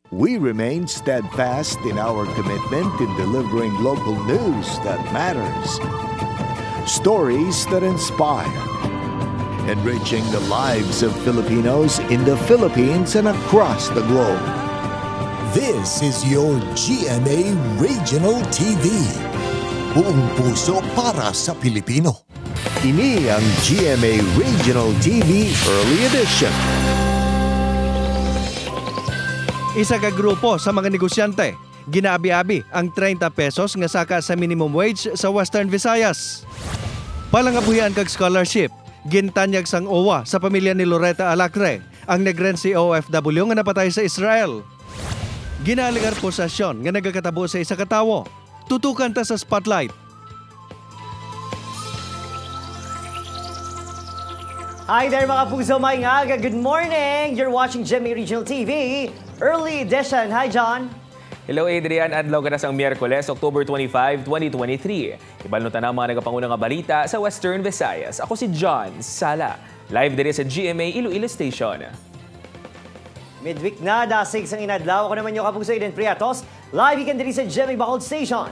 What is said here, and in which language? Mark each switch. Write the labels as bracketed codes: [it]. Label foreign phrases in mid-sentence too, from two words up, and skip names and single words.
[en] we remain steadfast in our commitment in delivering local news that matters. Stories that inspire. Enriching the lives of Filipinos in the Philippines and across the globe. This is your GMA Regional TV. [tl] Buong puso para sa Pilipino. [hil] Ini ang GMA Regional TV Early Edition. Isa ka grupo sa mga negosyante, ginaabi-abi ang 30 pesos nga saka sa minimum wage sa Western Visayas. Palangabuhian kag scholarship, gintanyag sang OWA sa pamilya ni Loretta Alacre, ang Negrense OFW nga napatay sa Israel. Ginaligar posasyon nga nagakatabo sa isa ka tawo. Tutukan ta sa spotlight. [en] Hi there [hil] mga puso, may aga. [en] Good morning! You're watching GMA Regional TV, Early Edition. Hi John! [hil] Hello Adrian, adlaw ka na sang Miyerkules, October 25, 2023. Ibalutan na ang mga nagapangunang balita sa Western Visayas. Ako si John Sala, live diri sa GMA Iloilo Station. Midweek na, dasig sang inadlaw. Ako naman yung kapuso Eden Priatos. Live ikan diri sa GMA Bacolod Station.